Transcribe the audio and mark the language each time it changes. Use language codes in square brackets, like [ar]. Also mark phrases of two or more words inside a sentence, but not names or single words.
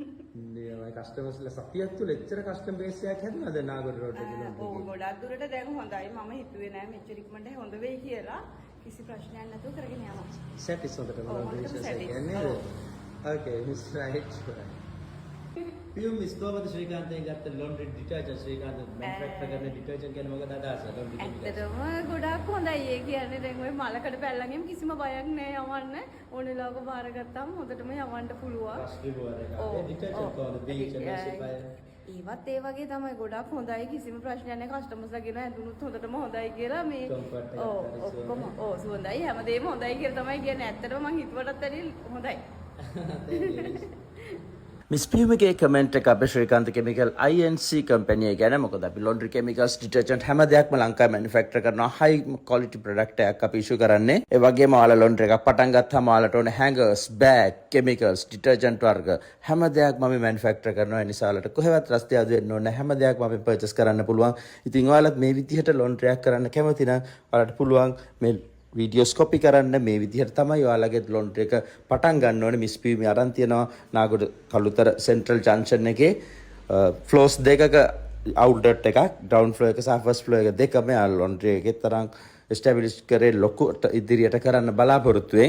[si] මේ කස්ටමර්ස්ලා සතියක් තුළ එච්චර [en] customer base [si] එකක් හැදුනද නාගොඩ රෝඩ් එකේ? ඔව් ගොඩක් දුරට දැන් හොඳයි. මම හිතුවේ නෑ මෙච්චර ඉක්මනට හොඳ වෙයි කියලා. කිසි ප්‍රශ්නයක් නැතුව කරගෙන යනවා. සැටිස් හොඳට බලන්න බිස්නස් එක කියන්නේ. [en] okay miss right. [si] පියුම් මිස් කොහමද ශ්‍රීකාන්තයෙන් ගත්ත [en] laundry detergent [si] ශ්‍රීකාන්ත manufacture කරන detergent ගැන මොකද අදහස [en] laundry chemical? [si] ඇත්තටම ගොඩක් හොඳයි ඒ කියන්නේ දැන් ඔය මලකඩ පැල්ලන්ගෙම කිසිම බයක් නෑ යවන්න ඕනෙලාවක බාරගත්තාම හොඳටම යවන්න පුළුවන්. [en] Brush remover එක. [si] ඔව්, ඒ detergent ඔව්. කොහොමද [en] bleach emulsifier? [si] ඒවත් ඒ වගේ තමයි ගොඩක් හොඳයි කිසිම ප්‍රශ්නයක් නැහැ කස්ටමර්ස්ලා කියන ඇඳුනුත් හොඳටම හොඳයි කියලා මේ Comfort එකක් ඔව් හරි ඔක්කොම ඔව් සුවඳයි හැමදේම හොඳයි කියලා තමයි කියන්නේ ඇත්තටම මං හිතුවටත් වැඩිය හොඳයි. [en] Thank you. [si] මිස් පියුමගේ කමෙන්ට් එක අපේ ශ්‍රීකාන්ත කෙමිකල් INC කම්පැනි එක ගැන මොකද අපි [en] laundry chemicals detergent [si] හැම දෙයක්ම ලංකාවේ manufacture කරනවා [en] high quality product [si] එකක් අපි issue කරන්නේ ඒ වගේම ඔයාලා laundry එකක් පටන් ගත්තාම ඔයාලට ඕනේ [en] hangers bag chemicals detergent [si] වර්ග හැම දෙයක්ම අපි manufacture කරනවා ඒ නිසා ඔයාලට කොහෙවත් රස්තිය අඩු වෙන්න ඕනේ හැම දෙයක්ම අපි purchase කරන්න පුළුවන් ඉතින් ඔයාලත් මේ විදිහට laundry එකක් කරන්න කැමති නම් ඔයාලට පුළුවන් මේ වීඩියෝස් කොපි කරන්න මේ විදිහට තමයි ඔයාලගේ laundry එක පටන් ගන්න ඕනේ මිස් පියුමි අරන් තියනවා නාගොඩ කළුතර සෙන්ට්‍රල් ජංක්ෂන් එකේ ෆ්ලෝස් දෙකක අවුට්ලට් එකක් [en] ground floor [si] එක සහ [en] first floor [si] එක දෙකම laundry එකේ තරම් එස්ටැබ්ලිෂ් කරේ ලොකුට ඉදිරියට කරන්න බලාපොරොත්තු වෙන්.